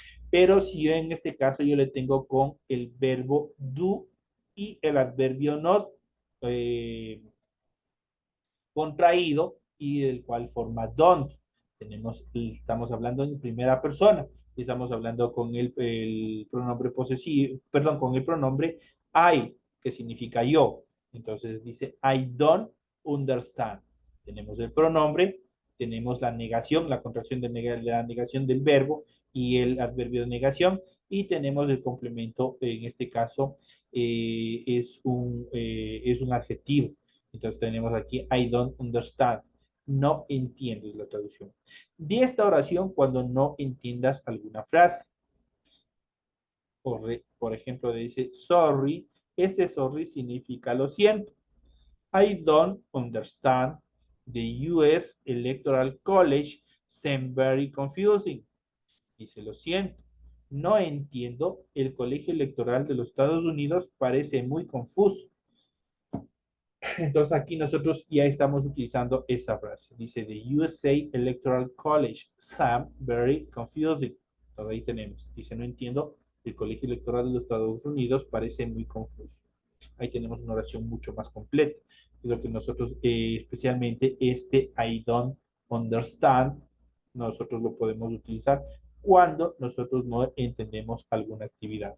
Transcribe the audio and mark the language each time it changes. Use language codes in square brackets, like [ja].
[es] Pero si yo en este caso yo le tengo con el verbo do y el adverbio not contraído y del cual forma don't. Estamos hablando en primera persona, estamos hablando con el pronombre posesivo, perdón, con el pronombre I, que significa yo. Entonces dice [en] I don't understand. [es] Tenemos el pronombre, tenemos la negación, la contracción de la negación del verbo y el adverbio de negación, y tenemos el complemento, en este caso es un adjetivo. Entonces tenemos aquí, [en] I don't understand. [es] No entiendo es la traducción. Di esta oración cuando no entiendas alguna frase. Por ejemplo, dice, sorry. Este sorry significa lo siento. [en] I don't understand. The US Electoral College seems very confusing. [es] Dice, lo siento. No entiendo. El colegio electoral de los Estados Unidos parece muy confuso. Entonces aquí nosotros ya estamos utilizando esa frase. [en] Dice, the USA Electoral College, Sam, very confusing. [es] Entonces ahí tenemos. Dice, no entiendo, el colegio electoral de los Estados Unidos parece muy confuso. Ahí tenemos una oración mucho más completa. Es lo que nosotros, especialmente este [en] I don't understand, [es] nosotros lo podemos utilizar cuando nosotros no entendemos alguna actividad.